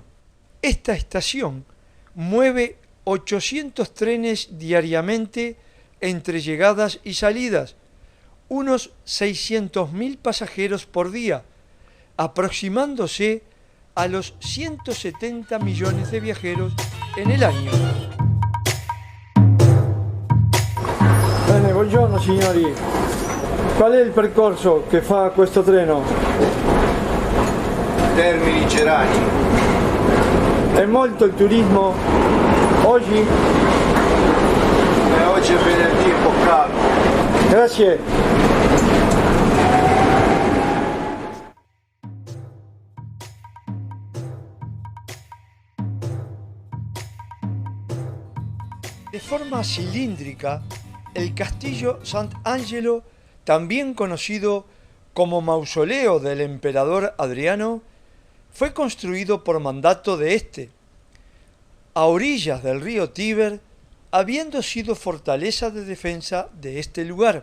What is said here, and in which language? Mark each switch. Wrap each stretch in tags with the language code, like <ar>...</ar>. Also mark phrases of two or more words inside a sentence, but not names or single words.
<es>Esta estación mueve 800 trenes diariamente entre llegadas y salidas, unos 600.000 pasajeros por día, aproximándose a los 170 millones de viajeros en el año.</es> <it>Bene, buongiorno signori. Qual è il percorso che fa questo treno? Termini Cerani. È molto il turismo oggi? E oggi è venerdì un po' calmo. Grazie.</it> <es>De forma cilíndrica, el castillo Sant'Angelo, también conocido como mausoleo del emperador Adriano, fue construido por mandato de este, a orillas del río Tíber, habiendo sido fortaleza de defensa de este lugar.</es>